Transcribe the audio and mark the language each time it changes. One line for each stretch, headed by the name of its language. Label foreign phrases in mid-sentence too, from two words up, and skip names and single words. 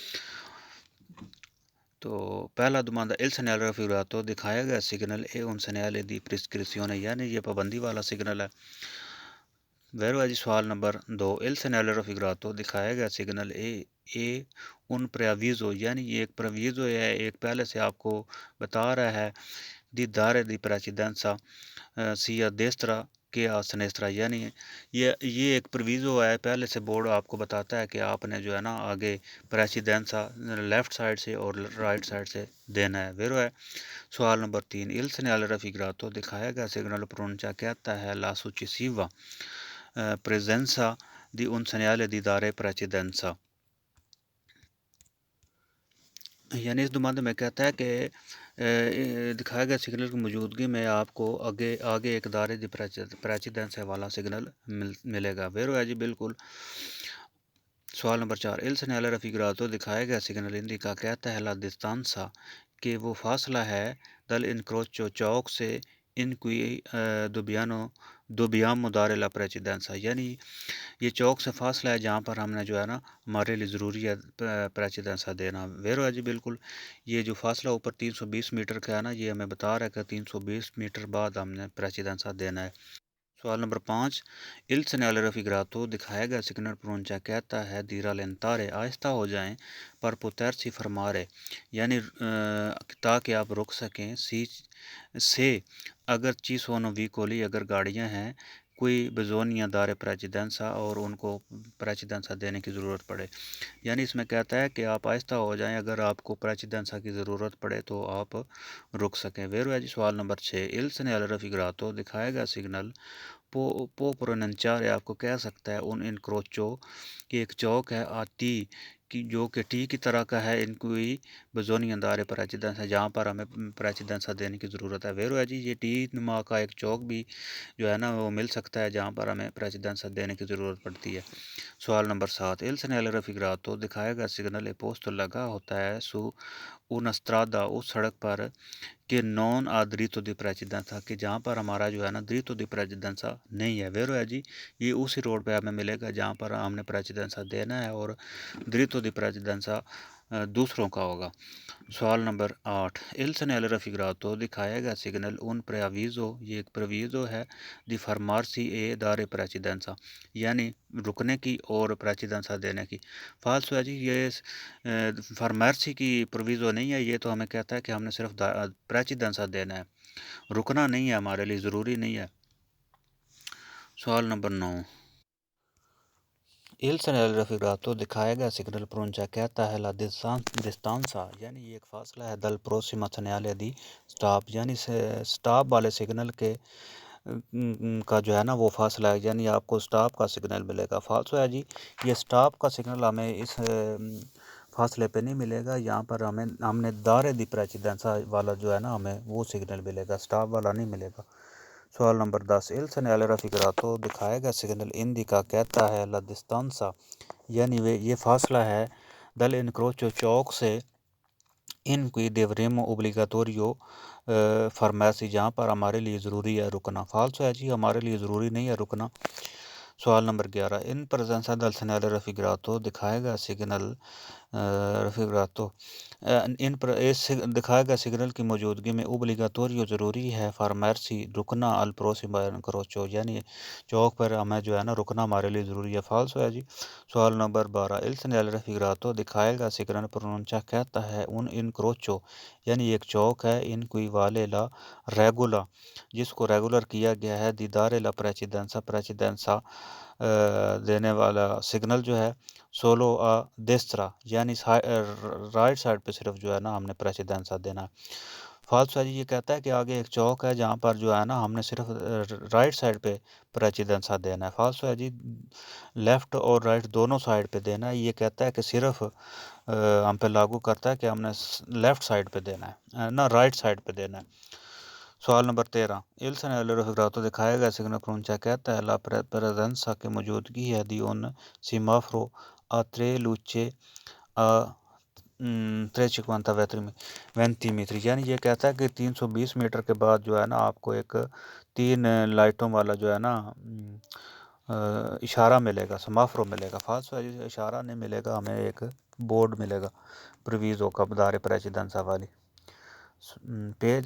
Urdu: تو پہلا دوماندا
Italian: il segnale raffigurato
Urdu: دکھایا گیا سگنل اے
Italian: un segnale di prescrizione
Urdu: یعنی یہ پابندی والا سگنل ہے. ویرو جی سوال نمبر 2
Italian: il segnale raffigurato
Urdu: دکھایا گیا سگنل اے
Italian: un preavviso
Urdu: یعنی یہ ایک پرویزو ہے ایک پہلے سے آپ کو بتا رہا ہے
Italian: di dare di precedenza sia destra che sinistra
Urdu: یعنی یہ ایک پرویزو ہے پہلے سے بورڈ آپ کو بتاتا ہے کہ آپ نے جو ہے نا آگے پریچیڈنسا لیفٹ سائڈ سے اور رائٹ سائڈ سے دینا ہے. ویرو ہے. سوال نمبر 3
Italian: il segnale raffigurato
Urdu: دکھایا گیا سگنل پرونچا کہتا ہے
Italian: la successiva presenza di un segnale di dare precedenza
Urdu: یعنی اس دوماندے میں کہتا ہے کہ دکھایا گیا سگنل کی موجودگی میں آپ کو آگے ایک
Italian: dare di precedenza
Urdu: والا سگنل ملے گا. ویرو ہے جی بالکل. سوال نمبر 4
Italian: il segnale raffigurato
Urdu: دکھایا گیا سگنل انڈیکا کہتا ہے
Italian: la distanza
Urdu: کہ وہ فاصلہ ہے
Italian: dal incrocio
Urdu: چوک سے
Italian: in cui dobbiamo dare la precedenza
Urdu: یعنی یہ چوک سے فاصلہ ہے جہاں پر ہم نے جو ہے نا ہمارے لیے ضروری ہے پریچیڈنسا دینا. ویرو ہے جی بالکل. یہ جو فاصلہ اوپر 320 میٹر کا ہے نا یہ ہمیں بتا رہا ہے کہ 320 میٹر بعد ہم نے پریچیڈنسا دینا ہے. سوال نمبر 5
Italian: il segnale raffigurato
Urdu: دکھایا گیا سگنل پرونچا کہتا ہے
Italian: di rallentare
Urdu: آہستہ ہو جائیں
Italian: per potersi fermare
Urdu: یعنی تاکہ آپ رک سکیں سے اگر
Italian: ci sono veicoli
Urdu: اگر گاڑیاں ہیں
Italian: cui bisogna dar precedenza
Urdu: اور ان کو پریچیڈنسا دینے کی ضرورت پڑے یعنی اس میں کہتا ہے کہ آپ آہستہ ہو جائیں اگر آپ کو پریچیڈنسا کی ضرورت پڑے تو آپ رک سکیں. ویرو ہے جی سوال نمبر 6
Italian: il segnale raffigurato
Urdu: دکھایا گیا سگنل
Italian: può preannunciare
Urdu: آپ کو کہہ سکتا ہے
Italian: un incrocio
Urdu: کہ ایک چوک ہے آتی کی جو کہ ٹی کی طرح کا ہے
Italian: in cui bisogna dar precedenza
Urdu: جہاں پر ہمیں پریچیڈنسا دینے کی ضرورت ہے. ویرو ہے جی یہ ٹی نما کا ایک چوک بھی جو ہے نا وہ مل سکتا ہے جہاں پر ہمیں پریچیڈنسا دینے کی ضرورت پڑتی ہے. سوال نمبر 7
Italian: il segnale raffigurato
Urdu: دکھایا گیا سگنل ایک پوسٹ لگا ہوتا ہے
Italian: su una strada
Urdu: اس سڑک پر کہ
Italian: non ha diritto di precedenza
Urdu: کہ جہاں پر ہمارا جو ہے نا
Italian: diritto di precedenza
Urdu: نہیں ہے. ویرو ہے جی یہ اسی روڈ پہ ہمیں ملے گا جہاں پر ہم نے پریچیڈنسا دینا ہے اور
Italian: diritto di precedenza
Urdu: دوسروں کا ہوگا۔ سوال نمبر 8
Italian: il segnale raffigurato
Urdu: دکھایا گیا سگنل
Italian: un preavviso
Urdu: یہ ایک پرویزو ہے
Italian: di fermarsi e dare precedenza
Urdu: یعنی رکنے کی اور پریچیدنسا دینے کی۔ فالسو ہے جی، یہ فرمارسی کی پرویزو نہیں ہے، یہ تو ہمیں کہتا ہے کہ ہم نے صرف پریچیدنسا دینا ہے، رکنا نہیں ہے، ہمارے لیے ضروری نہیں ہے۔ سوال نمبر 9
Italian: il segnale raffigurato
Urdu: دکھایا گیا سگنل پرونچا کہتا ہے
Italian: la distanza
Urdu: یعنی یہ ایک فاصلہ ہے
Italian: dal prossimo segnale di stop
Urdu: یعنی سٹاپ والے سگنل کے کا جو ہے نا وہ فاصلہ ہے، یعنی آپ کو سٹاپ کا سگنل ملے گا۔ فالسو ہے جی، یہ سٹاپ کا سگنل ہمیں اس فاصلے پہ نہیں ملے گا، یہاں پر ہم نے
Italian: dare di precedenza
Urdu: والا جو ہے نا ہمیں وہ سگنل ملے گا، سٹاپ والا نہیں ملے گا۔ سوال نمبر 10
Italian: il segnale raffigurato
Urdu: دکھایا گیا سگنل indica کہتا ہے
Italian: la distanza
Urdu: یعنی یہ فاصلہ ہے
Italian: dal incrocio
Urdu: چوک سے
Italian: in cui è obbligatorio fermarsi
Urdu: جہاں پر ہمارے لیے ضروری ہے رکنا۔ فالسو ہے جی، ہمارے لیے ضروری نہیں ہے رکنا۔ سوال نمبر 11
Italian: in presenza del segnale raffigurato
Urdu: دکھائے گا سگنل رفیگراتو دکھائے گا سگنل کی موجودگی میں اوبلیگاتوریو ضروری ہے فارمیرسی رکنا
Italian: al prossimo incrocio
Urdu: یعنی چوک پر ہمیں جو ہے نا رکنا ہمارے لیے ضروری ہے۔ فالسو ہے جی۔ سوال نمبر 12
Italian: il segnale raffigurato
Urdu: دکھائے گا سگنل پرونچا کہتا ہے
Italian: un incrocio
Urdu: یعنی ایک چوک ہے
Italian: in cui vale la regola
Urdu: جس کو ریگولر کیا گیا ہے
Italian: di dar la precedenza
Urdu: دینے والا سگنل جو ہے
Italian: solo destra
Urdu: یعنی رائٹ سائڈ پہ صرف جو ہے نا ہم نے پریچیدنسا دینا ہے۔ فالسو ہے جی، یہ کہتا ہے کہ آگے ایک چوک ہے جہاں پر جو ہے نا ہم نے صرف رائٹ سائڈ پہ پریچیدنسا دینا ہے۔ فالسو ہے جی، لیفٹ اور رائٹ دونوں سائڈ پہ دینا ہے، یہ کہتا ہے کہ صرف ہم پہ لاگو کرتا ہے کہ ہم نے لیفٹ سائڈ پہ دینا ہے نہ رائٹ سائڈ پہ دینا ہے۔ سوال نمبر 13
Italian: il segnale raffigurato
Urdu: دکھایا گیا سگنل پرونچا کہتا ہے
Italian: la presenza
Urdu: کی موجودگی ہے
Italian: di un semaforo a 3 luci a
Urdu: 350 میٹر یعنی یہ کہتا ہے کہ 320 میٹر کے بعد جو ہے نا آپ کو ایک 3 لائٹوں والا جو ہے نا اشارہ ملے گا، سمافرو ملے گا۔ فالسو اشارہ نہیں ملے گا، ہمیں ایک بورڈ ملے گا پرویزو کا
Italian: dar precedenza
Urdu: والی پیج۔